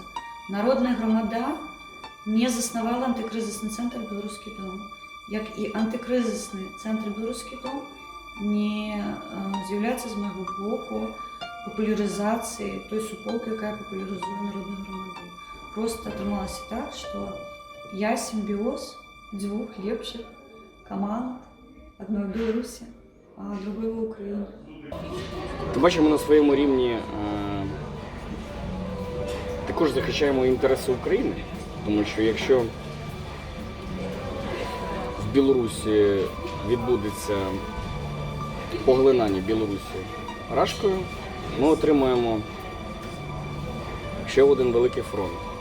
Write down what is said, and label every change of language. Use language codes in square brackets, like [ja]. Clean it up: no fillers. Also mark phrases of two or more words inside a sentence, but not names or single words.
[be] Народная грамада не заснавала антыкрызісны цэнтр «Беларускі дом», як і антыкрызісны цэнтр «Беларускі дом» не з'яўляецца з майго боку папулярызацыяй той суполкі, якая папулярызуе народную грамаду. Просто атрымалася так, што я сімбіоз дзвюх лепшых каманд, адной в Беларусі, а другой в Україні. [uk] Бачимо на своєму рівні, також захищаємо інтереси України, тому що якщо в Білорусі відбудеться поглинання Білорусі Рашкою, ми отримаємо ще один великий фронт.